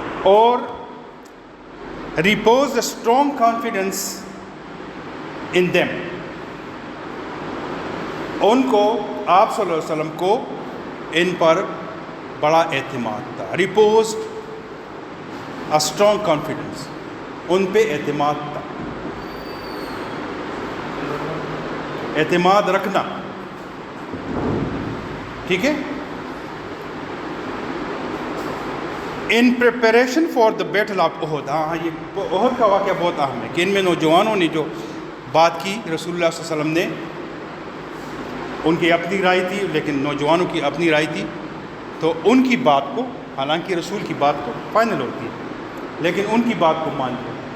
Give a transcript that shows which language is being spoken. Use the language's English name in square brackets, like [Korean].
[Urdu] اور [English] repose a strong confidence in them, [Urdu] ان کو آپ صلی اللہ علیہ وسلم کو ان پر بڑا اعتماد تھا. [English] repose a strong confidence, [Urdu] ان پہ اعتماد تھا، اعتماد رکھنا، ٹھیک ہے. [English] In preparation for the battle of احد. [Urdu] ہاں یہ احد کا واقعہ بہت اہم ہے کہ ان میں نوجوانوں نے جو بات کی، رسول اللہ صلی اللہ علیہ وسلم نے، ان کی اپنی رائے تھی لیکن نوجوانوں کی اپنی رائے تھی، تو ان کی بات کو، حالانکہ رسول کی بات کو فائنل ہوتی ہے لیکن ان کی بات کو مانتے.